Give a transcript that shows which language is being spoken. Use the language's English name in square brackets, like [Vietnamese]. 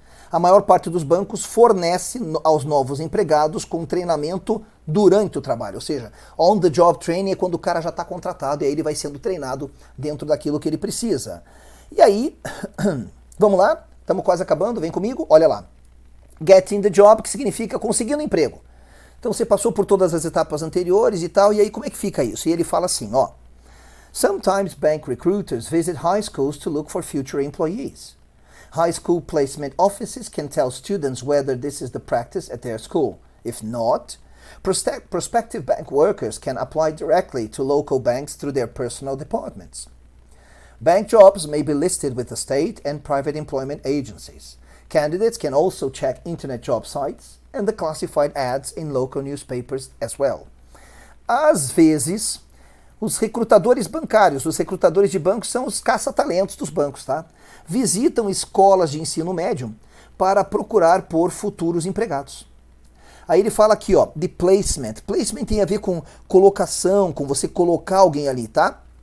[Portuguese] A maior parte dos bancos fornece aos novos empregados com treinamento durante o trabalho, ou seja, on-the-job training é quando o cara já está contratado e aí ele vai sendo treinado dentro daquilo que ele precisa. E aí, vamos lá, estamos quase acabando, vem comigo, olha lá. [English] Getting the job, [Portuguese] que significa conseguindo emprego. Então você passou por todas as etapas anteriores e tal, e aí como é que fica isso? E ele fala assim, ó. [English] Sometimes bank recruiters visit high schools to look for future employees. High school placement offices can tell students whether this is the practice at their school. If not, prospective bank workers can apply directly to local banks through their personal departments. Bank jobs may be listed with the state and private employment agencies. Candidates can also check internet job sites and the classified ads in local newspapers as well. [Portuguese] Às vezes, os recrutadores bancários, os recrutadores de bancos são os caça-talentos dos bancos, tá? Visitam escolas de ensino médio para procurar por futuros empregados. Aí ele fala aqui, ó, de placement. Placement tem a ver com colocação, com você colocar alguém ali, tá?